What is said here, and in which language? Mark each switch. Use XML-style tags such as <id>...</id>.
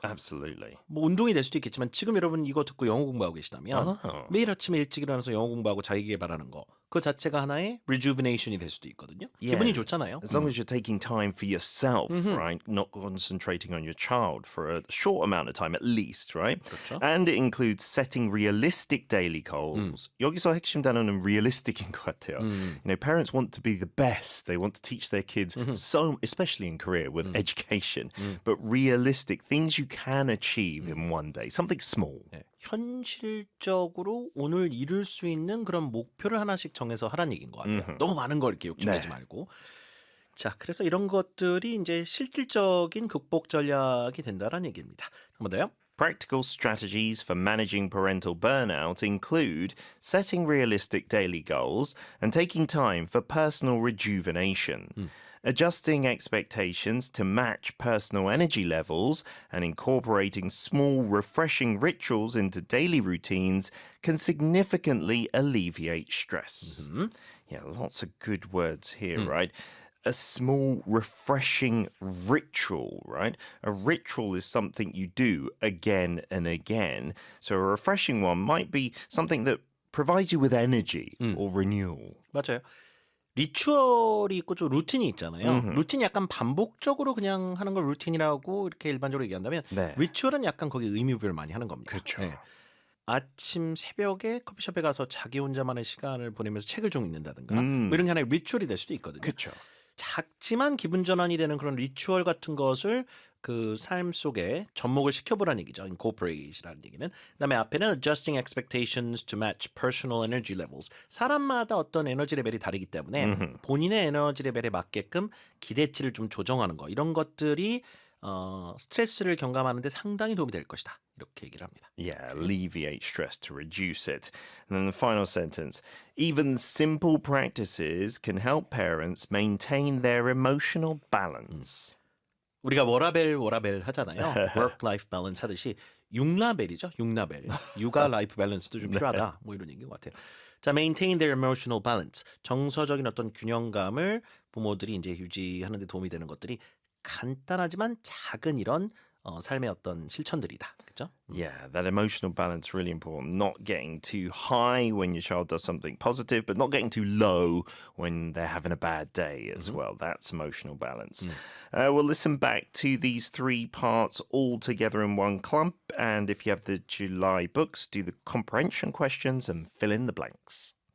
<en>Absolutely.</en> <ko>뭐 운동이 될 수도 있겠지만 지금 여러분 이거 듣고 영어 공부하고 계시다면 매일 아침에 일찍 일어나서 영어 공부하고 자기 개발하는 거 그 자체가 하나의 rejuvenation이 될 수도 있거든요.</ko> <en>Yeah.</en> <ko>기분이 좋잖아요.</ko> <en>As long as you're taking time for yourself, right? Not concentrating on your child for a short amount of time at least, right?</en> <ko>그렇죠.</ko> <en>And it includes setting realistic daily goals.</en> <ko>여기서 핵심 단어는 realistic인 것 같아요.</ko> <en>You know, parents want to be the best. They want to teach their kids so, especially in Korea with education, but realistic things you can achieve in one day, something small.</en> <ko>네, 현실적으로 오늘 이룰 수 있는 그런 목표를 하나씩 정해서 하라는 얘기인 것 같아요. 너무 많은 걸 이렇게 욕심내지 말고. 자, 그래서 이런 것들이 이제 실질적인 극복 전략이 된다는 얘기입니다. 한 번 더요.</ko> <en>Practical strategies for managing parental burnout include setting realistic daily goals and taking time for personal rejuvenation. Adjusting expectations to match personal energy levels and incorporating small, refreshing rituals into daily routines can significantly alleviate stress. Yeah, lots of good words here, right? A small, refreshing ritual, right? A ritual is something you do again and again. So a refreshing one might be something that provides you with energy or renewal.</en> <ko>맞아요. 리추얼이 있고 좀 루틴이 있잖아요. 루틴이 약간 반복적으로 그냥 하는 걸 루틴이라고 이렇게 일반적으로 얘기한다면 네. 리추얼은 약간 거기 의미부여를 많이 하는 겁니다. 그렇죠. 네. 아침 새벽에 커피숍에 가서 자기 혼자만의 시간을 보내면서 책을 좀 읽는다든가 음. 뭐 이런 게 하나의 리추얼이 될 수도 있거든요. 그쵸. 작지만 기분 전환이 되는 그런 리추얼 같은 것을 그 삶 속에 접목을 시켜보라는 얘기죠. incorporate이라는 얘기는. 그다음에 앞에는</ko> <en>adjusting expectations to match personal energy levels.</en> <ko>사람마다 어떤 에너지 레벨이 다르기 때문에 본인의 에너지 레벨에 맞게끔 기대치를 좀 조정하는 거. 이런 것들이 스트레스를 경감하는 데 상당히 도움이 될 것이다. 이렇게 얘기를 합니다.</ko> <en>Yeah, alleviate stress to reduce it. And then the final sentence. Even simple practices can help parents maintain their emotional balance.</en> <ko>우리가 워라벨 하잖아요.</ko> <en>work-life balance</en> <ko>하듯이 6라벨이죠. 6라벨. 육아 라이프 밸런스도 좀 필요하다. 뭐 이런 얘기인 것 같아요.</ko> <en>자, maintain their emotional balance.</en> <ko>정서적인 어떤 균형감을 부모들이 이제 유지하는 데 도움이 되는 것들이 간단하지만 작은 이런 삶의 어떤 실천들이다. 그렇죠?</ko> <en>Yeah, that emotional balance really important. Not getting too high when your child does something positive, but not getting too low when they're having a bad day as well. That's emotional balance. We'll listen back to these three parts all together in one clump. And if you have the July books, do the comprehension questions and fill in the blanks.</en>